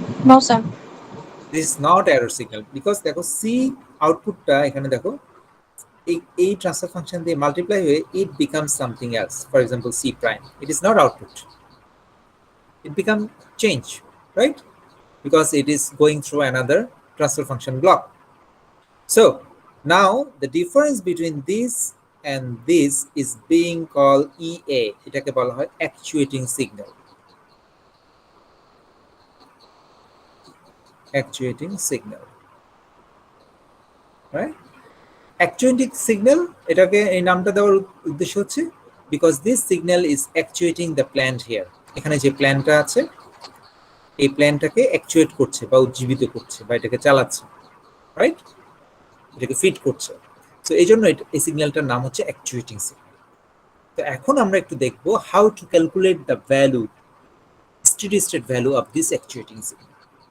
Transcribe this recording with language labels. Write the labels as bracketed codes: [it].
[en] No sir. This is not error signal, because [bn] দেখো C আউটপুটটা এখানে দেখো এই ট্রান্সফার ফাংশন দিয়ে মাল্টিপ্লাই হয়ে [en] It becomes something else, for example C prime. It is not output, it become change, right? Because it is going through another transfer function block. So now the difference between this and this is being called EA. [bn] এটাকে বলা হয় actuating signal. [en] Actuating signal, right? Actuating signal, [bn] এটাকে এই নামটা দেওয়ার উদ্দেশ্য হচ্ছে [en] because this signal is actuating the plant here. [bn] এখানে যে প্ল্যানটা আছে এই প্ল্যানটাকে অ্যাকচুয়েট করছে বা উজ্জীবিত করছে বা এটাকে চালাচ্ছে, রাইট? এটাকে ফিড করছে। সো এই জন্য এই সিগন্যালটার নাম হচ্ছে অ্যাকচুয়েটিং সিগন্যাল। তো এখন আমরা একটু দেখবো [en] How to calculate the value, steady state value of this actuating signal.